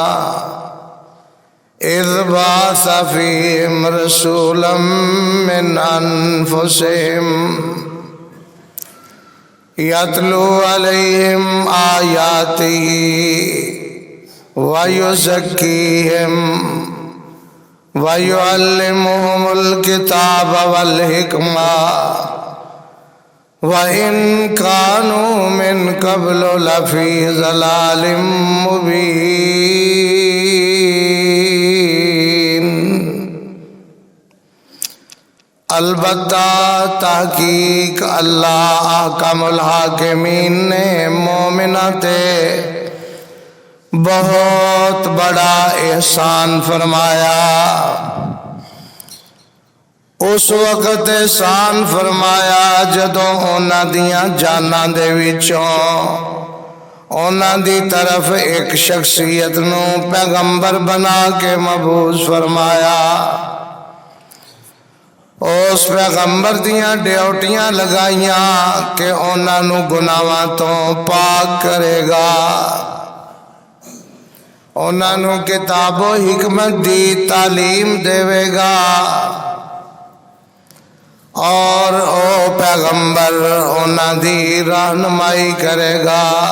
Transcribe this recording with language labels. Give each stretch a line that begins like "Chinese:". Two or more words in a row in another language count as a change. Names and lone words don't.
Arabic: اذ بعث فیہم رسولا من انفسہم یتلو علیہم آیاتہ ویزکیہم ویعلمہم الکتاب والحکمہ وَإِن كَانُوا مِن قَبْلُ لَفِي ضَلَالٍ مُبِينٍ۔
Punjabi: البتہ تحقیق اللہ
Arabic: احکم الحاکمین
Punjabi: نے مومنہ تے بہت بڑا احسان فرمایا۔ اس وقت احسان فرمایا جدوں انہاں دیاں جاناں دے وچوں انہاں دی طرف ایک شخصیت نو پیغمبر بنا کے مبعوث فرمایا۔ اس پیغمبر دیاں ڈیوٹیاں لگائیاں کہ انہاں نو گناہاں تو پاک کرے گا، انہاں نو کتاب و حکمت دی تعلیم دے گا، اور او پیغمبر انہاں دی رہنمائی کرے گا۔